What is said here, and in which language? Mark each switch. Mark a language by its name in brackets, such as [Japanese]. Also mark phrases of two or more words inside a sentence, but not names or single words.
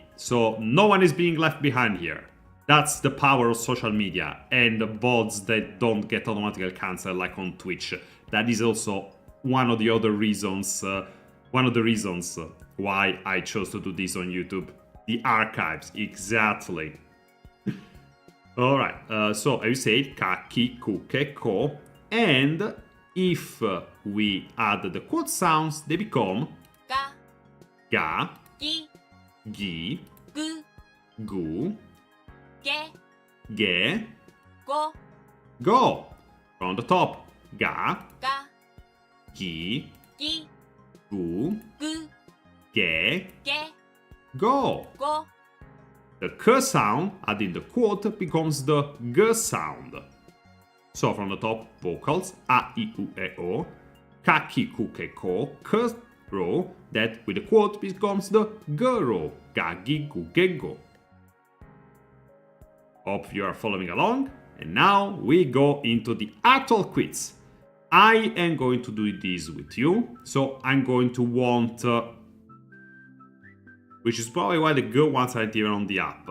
[English] So no one is being left behind here. That's the power of social media and the bots that don't get automatically cancelled like on Twitch. That is also one of the other reasons. One of the reasons why I chose to do this on YouTube. The archives, exactly. Alright, so I said ka, ki, ku, ke, ko, and if we add the quote sounds, they become ga, gi, gu, ge, go. From the top, ga, gi, gu, ge, go. The k sound adding the quote becomes the g sound. So from the top, vocals, a, I, U, E, O, ka, ki, ku, ke, ko, k row, that with the quote becomes the g row, ga, gi, gu, ge, go. Hope you are following along, and now we go into the actual quiz. I am going to do this with you, so I'm going to want which is probably why the Go ones aren't even on the app.